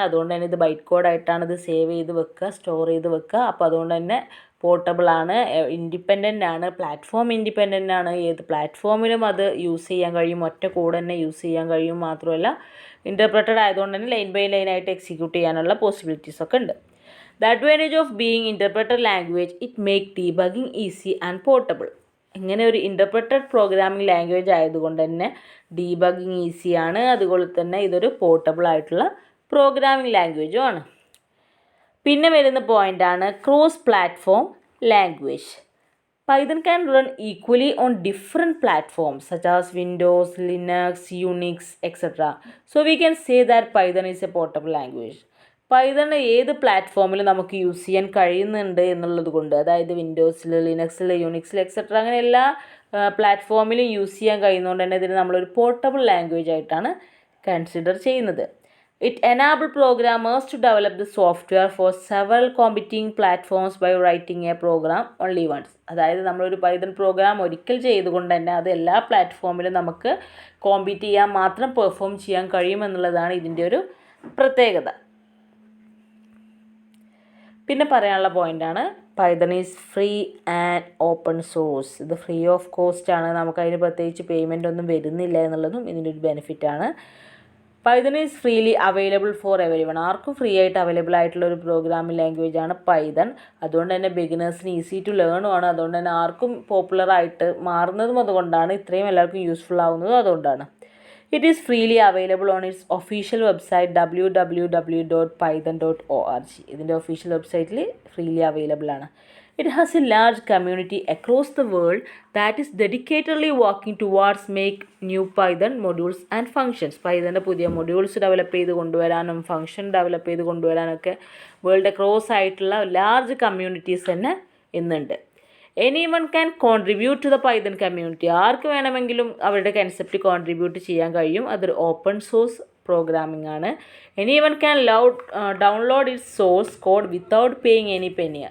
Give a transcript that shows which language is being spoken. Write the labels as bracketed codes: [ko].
[ml] അതുകൊണ്ട് തന്നെ ഇത് ബൈറ്റ് കോഡായിട്ടാണ് ഇത് സേവ് ചെയ്ത് വെക്കുക, സ്റ്റോർ ചെയ്ത് വെക്കുക. അപ്പോൾ അതുകൊണ്ട് തന്നെ പോർട്ടബിൾ ആണ്, ഇൻഡിപെൻഡൻ്റ് ആണ്, പ്ലാറ്റ്ഫോം ഇൻഡിപെൻഡൻ്റ് ആണ്. ഏത് പ്ലാറ്റ്ഫോമിലും അത് യൂസ് ചെയ്യാൻ കഴിയും, ഒറ്റ കോഡ് തന്നെ യൂസ് ചെയ്യാൻ കഴിയും. മാത്രമല്ല ഇൻ്റർപ്രറ്റഡ് ആയതുകൊണ്ട് തന്നെ ലൈൻ ബൈ ലൈൻ ആയിട്ട് എക്സിക്യൂട്ട് ചെയ്യാനുള്ള പോസിബിലിറ്റീസ് ഒക്കെ ഉണ്ട്. [en] The advantage of being interpreted language, it make debugging easy and portable. [ml] ഇങ്ങനെ ഒരു ഇൻ്റർപ്രറ്റഡ് പ്രോഗ്രാമിംഗ് ലാംഗ്വേജ് ആയതുകൊണ്ട് തന്നെ ഡീബഗിങ് ഈസിയാണ്. അതുപോലെ തന്നെ ഇതൊരു പോർട്ടബിൾ ആയിട്ടുള്ള പ്രോഗ്രാമിംഗ് ലാംഗ്വേജും ആണ്. പിന്നെ വരുന്ന പോയിൻ്റാണ് cross platform language. [en] Python can run equally on different platforms such as Windows, Linux, Unix, etc. So we can say that Python is a portable language. [ml] Python ഏത് പ്ലാറ്റ്ഫോമിൽ നമുക്ക് യൂസ് ചെയ്യാൻ കഴിയുന്നുണ്ട് എന്നുള്ളത് കൊണ്ട്, അതായത് വിൻഡോസിൽ, ലിനക്സിൽ, യൂണിക്സിൽ എക്സെട്ര അങ്ങനെ എല്ലാ പ്ലാറ്റ്ഫോമിലും യൂസ് ചെയ്യാൻ കഴിയുന്നതുകൊണ്ട് തന്നെ ഇതിന് നമ്മളൊരു പോർട്ടബിൾ ലാംഗ്വേജ് ആയിട്ടാണ് കൺസിഡർ ചെയ്യുന്നത്. [en] It enables programmers to develop the software for several competing platforms by writing a program only once. [ml] അതായത് നമ്മളൊരു പൈതൺ പ്രോഗ്രാം ഒരിക്കൽ ചെയ്തുകൊണ്ട് തന്നെ അത് എല്ലാ പ്ലാറ്റ്ഫോമിലും നമുക്ക് കോമ്പീറ്റ് ചെയ്യാൻ മാത്രം പെർഫോം ചെയ്യാൻ കഴിയുമെന്നുള്ളതാണ് ഇതിൻ്റെ ഒരു പ്രത്യേകത. പിന്നെ പറയാനുള്ള പോയിൻ്റാണ് [en] Python is free and open source. [ml] ഇത് ഫ്രീ ഓഫ് കോസ്റ്റ് ആണ്, നമുക്കതിന് പ്രത്യേകിച്ച് പേയ്മെൻ്റ് ഒന്നും വരുന്നില്ല എന്നുള്ളതും ഇതിൻ്റെ ഒരു ബെനിഫിറ്റാണ്. [en] Python is freely available for everyone. [ml] ആർക്കും ഫ്രീ ആയിട്ട് അവൈലബിൾ ആയിട്ടുള്ള ഒരു പ്രോഗ്രാമിംഗ് ലാംഗ്വേജ് ആണ് പൈതൺ. അതുകൊണ്ട് തന്നെ ബിഗിനേഴ്സിന് ഈസി ടു ലേണും ആണ്. അതുകൊണ്ട് തന്നെ ആർക്കും പോപ്പുലറായിട്ട് മാറുന്നതും അതുകൊണ്ടാണ്, ഇത്രയും എല്ലാവർക്കും യൂസ്ഫുൾ ആവുന്നതും അതുകൊണ്ടാണ്. [en] It is freely available on its official website www.python.org. [ml] ഇതിൻ്റെ ഒഫീഷ്യൽ വെബ്സൈറ്റിൽ ഫ്രീലി അവൈലബിൾ ആണ്. [en] It has a large community across the world that is dedicatedly working towards make new Python modules and functions. [ml] പൈതൻ്റെ പുതിയ modules develop ചെയ്ത് കൊണ്ടുവരാനും function develop ചെയ്ത് കൊണ്ടുവരാനൊക്കെ world across ആയിട്ടുള്ള large communities തന്നെ ഇന്നുണ്ട്. [en] Anyone can contribute to the Python community. [ml] ആർക്ക് വേണമെങ്കിലും അവരുടെ concept contribute ചെയ്യാൻ കഴിയും. അതൊരു ഓപ്പൺ സോഴ്സ് പ്രോഗ്രാമിംഗ് ആണ്. [en] Anyone can download its source code without paying any penny.